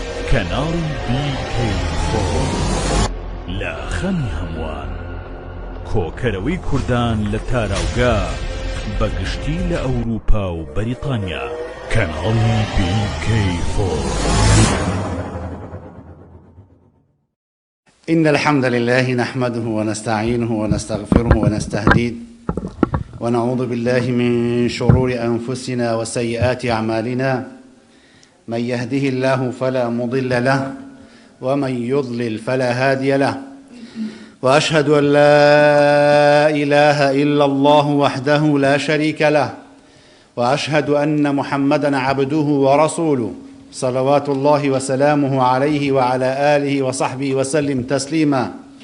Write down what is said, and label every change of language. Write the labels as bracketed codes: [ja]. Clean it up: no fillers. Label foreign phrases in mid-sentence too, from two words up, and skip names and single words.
[ckb] کەناڵی BK4 لە خەمی هەمووان، کۆکەرەوەی کوردان لە تاراوگا بەگشتی لە ئەوروپا و بەریتانیا. کەناڵی BK4. [ar] إن الحمد لله نحمده ونستعينه ونستغفره ونستهديه ونعوذ بالله من شرور أنفسنا وسيئات أعمالنا، من يهده الله فلا مضل له ومن يضلل فلا هادي له، وأشهد أن لا إله إلا الله وحده لا شريك له، وأشهد أن محمدًا عبده ورسوله صلوات الله وسلامه عليه وعلى آله وصحبه وسلم تسليما.